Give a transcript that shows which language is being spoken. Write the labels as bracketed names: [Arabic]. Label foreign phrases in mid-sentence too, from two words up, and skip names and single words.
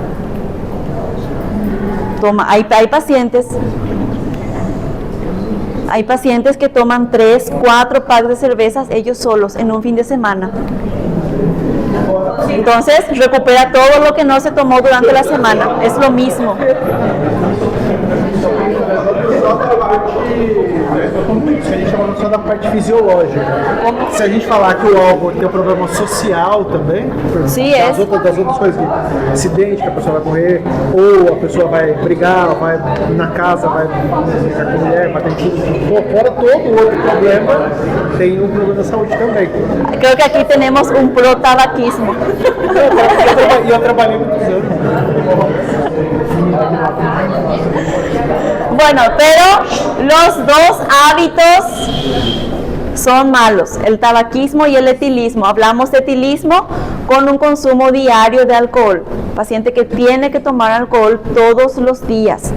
[Spanish] Toma, hay pacientes que toman 3, 4 packs de cervezas ellos solos en un fin de semana. Entonces recupera todo lo que no se tomó durante la semana. Es lo mismo. [Portuguese] isso a gente está falando só da parte fisiológica. Se a gente falar que o álcool tem um problema social também, Sim, das outras coisas, acidente que a pessoa vai correr, ou a pessoa vai brigar, vai na casa, vai brigar com a mulher, vai ter tudo. Fora todo outro problema, tem um problema da saúde também. [Spanish] Creo que aquí tenemos un pro-tabaquismo. [Portuguese] Eu trabalhei muitos anos. [Spanish] Bueno, pero los dos hábitos son malos, el tabaquismo y el etilismo. Hablamos de etilismo con un consumo diario de alcohol. Paciente que tiene que tomar alcohol todos los días.